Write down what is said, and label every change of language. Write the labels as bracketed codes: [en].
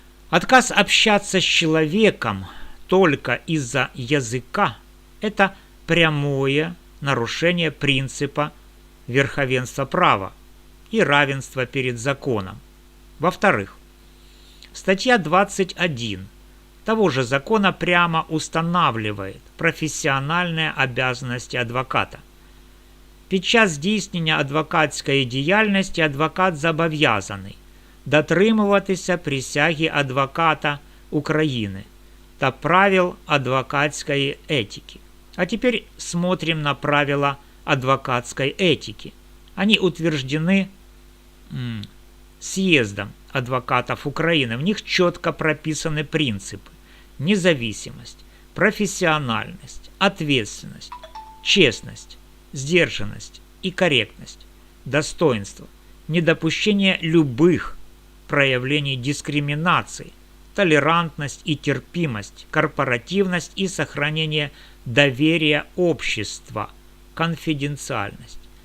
[ru] Отказ общаться с человеком только из-за языка – это прямое нарушение принципа верховенства права, и равенства перед законом. Во-вторых, статья 21 того же закона прямо устанавливает професіональні обязанности адвоката. [uk] Під час здійснення адвокатської діяльності адвокат зобов'язаний дотримуватися присяги адвоката України та правил [ru] адвокатской этики. А теперь смотрим на правила адвокатской этики. Они утверждены съездом адвокатов Украины. В них четко прописаны принципы: независимость, профессиональность, ответственность, честность, сдержанность и корректность, достоинство, недопущение любых проявлений дискриминации, толерантность и терпимость, корпоративность и сохранение доверия общества, конфиденциальность.